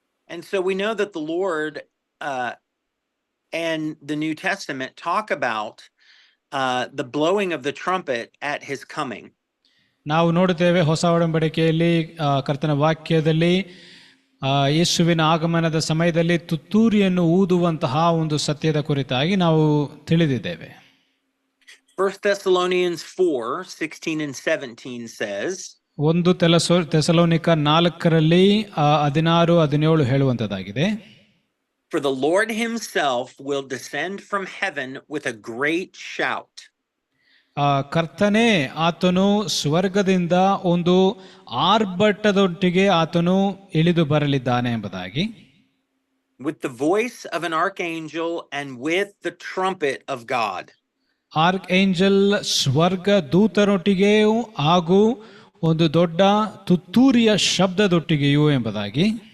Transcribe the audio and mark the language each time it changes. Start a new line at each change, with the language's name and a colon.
English: And so we know that the Lord and the New Testament talk about the blowing of the trumpet at his coming.
Kannada: ನಾವು ನೋಡುತ್ತೇವೆ ಹೊಸ ಒಡಂಬಡಿಕೆಯಲ್ಲಿ ಕರ್ತನ ವಾಕ್ಯದಲ್ಲಿ ಯೇಸುವಿನ ಆಗಮನದ ಸಮಯದಲ್ಲಿ ತುತ್ತೂರಿಯನ್ನು ಊದುವಂತಹ ಒಂದು ಸತ್ಯದ ಕುರಿತಾಗಿ ನಾವು ತಿಳಿದಿದ್ದೇವೆ.
English: 1 Thessalonians 4:16 and 17 says,
Kannada: 1 Thessalonica 4ರಲ್ಲಿ 16-17 ಹೇಳುವಂತದ್ದಾಗಿದೆ.
English: For the Lord himself will descend from heaven with a great shout.
Kannada: ಕರ್ತನೇ ಆತನು ಸ್ವರ್ಗದಿಂದ ಒಂದು ಆರ್ಭಟದೊಟ್ಟಿಗೆ ಆತನು ಇಳಿದು ಬರಲಿದ್ದಾನೆ ಎಂಬುದಾಗಿ.
English: With the voice of an archangel and with the trumpet of God.
Kannada: Arc angel ಸ್ವರ್ಗ ದೂತರೊಟ್ಟಿಗೆಯೂ ಹಾಗೂ ಒಂದು ದೊಡ್ಡ ತುತ್ತೂರಿಯ ಶಬ್ದದೊಟ್ಟಿಗೆಯೂ ಎಂಬುದಾಗಿ.